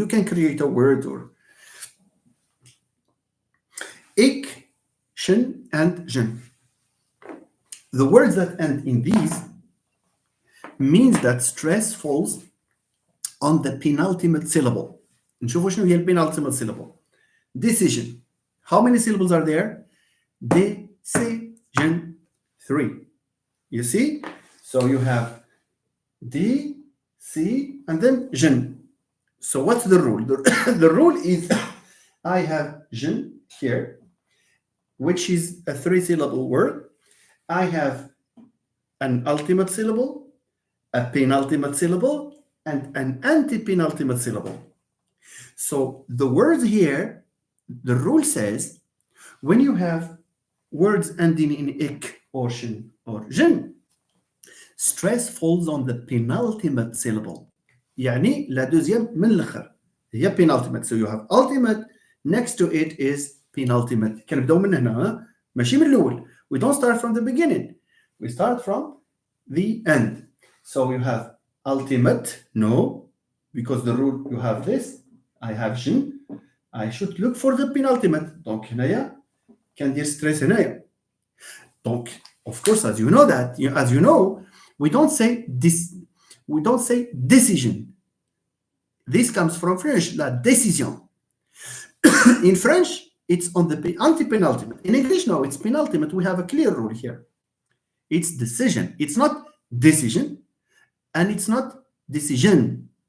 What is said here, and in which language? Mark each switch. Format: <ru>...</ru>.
<en>You can create a word or ik, shin, and jin. The words that end in these means that stress falls on the penultimate syllable.</en> <ar>نشوفوا شنو هي penultimate syllable.</ar> <en>Decision. How many syllables are there? Decision. 3. You see? So you have D, C, and then jin. So what's the rule? The rule is I have jin here, which is a 3-syllable word. I have an ultimate syllable, a penultimate syllable, and an anti-penultimate syllable. So the words here, the rule says, when you have words ending in ik or shin or jin, stress falls on the penultimate syllable.</en> <ar>يعني</ar> <fr>la deuxième</fr> <ar>من الآخر هي penultimate.</ar> <en>So you have ultimate, next to it is penultimate.</en> <ar>كنبداو من هنا ها؟ ماشي من الأول.</ar> <en>We don't start from the beginning. We start from the end. So you have ultimate, no, because the rule you have this. I have jin. I should look for the penultimate.</en> <ar>Donc هنايا كندير stress هنايا.</ar> <en>Donc, of course, as you know, we don't say this. We don't say decision. This comes from French, la décision. In French, it's on the anti-penultimate. In English, no, it's penultimate. We have a clear rule here. It's decision. It's not decision, and it's not decision.</en>